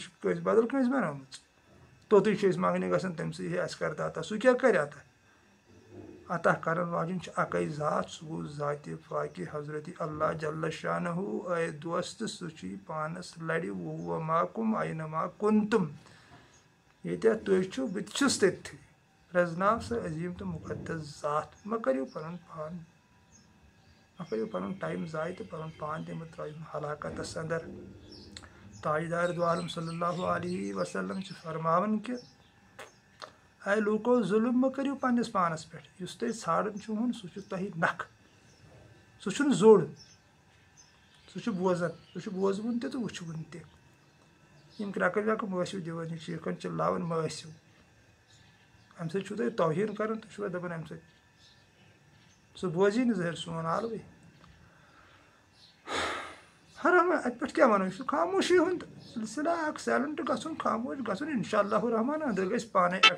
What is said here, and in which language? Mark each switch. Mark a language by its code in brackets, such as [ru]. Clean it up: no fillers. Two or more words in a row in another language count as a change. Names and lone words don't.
[ks] چھِ کٲنٛسہِ بدل کٲنٛسہِ بَنٲومٕژ توٚتُے چھِ أسۍ منٛگنہِ گژھان تٔمۍ ہے اَسہِ کَر تہٕ عطا سُہ کیٛاہ کَرِ عطا عطا کَرَن واجٮ۪ن چھِ اَکٕے ذات سُہ گوٚو ذاتِ پاکہِ حضرتِ اللہ جل شانہوٗ اے دوستہٕ سُہ چھُے پانَس لَڑِ [ar] وُہ ماکُم آینما کُنتُم [ks] ییٚتٮ۪تھ تُہۍ چھِو بہٕ تہِ چھُس تٔتھی پرٛزناو سا عظیٖم تہٕ مُقدس ذات مہ کٔرِو پَنُن پان مہ کٔرِو پَنُن ٹایم ضایع تہٕ پَنُن پان تہِ مہٕ ترٛٲیِو ہلاکَتَس اَندَر تاجدار دو عالم صلی اللہ علیہ وسلم چھِ فرماوان کہِ اے لوٗکو ظُلم مہ کٔرِو پنٛنِس پانَس پٮ۪ٹھ یُس تۄہہِ ژھانڈان چھُہن سُہ چھُ تۄہہِ نکھٕ سُہ چھُنہٕ زوٚڑ سُہ چھُ بوزان سُہ چھُ بوزوُن تہِ تہٕ وٕچھوُن تہِ یِم کرٛٮ۪کہٕ وٮ۪کہٕ مہٕ ٲسِو دِوان یہِ چیٖکھن چِلاوان مہٕ ٲسِو اَمہِ سۭتۍ چھُو تۄہہِ توہیٖن کَران تُہۍ چھُوا دَپان اَمہِ سۭتۍ سُہ بوزی نہٕ زٔہر سون عالوٕے حرام اَتہِ پٮ۪ٹھ کیٛاہ وَنو یہِ چھُ خاموشی ہُنٛد سِلسِلہ اَکھ سایلَنٹ گژھُن خاموش گژھُن اِنشاء اللہُ رحمٰن أنٛدٕر گژھِ پانَے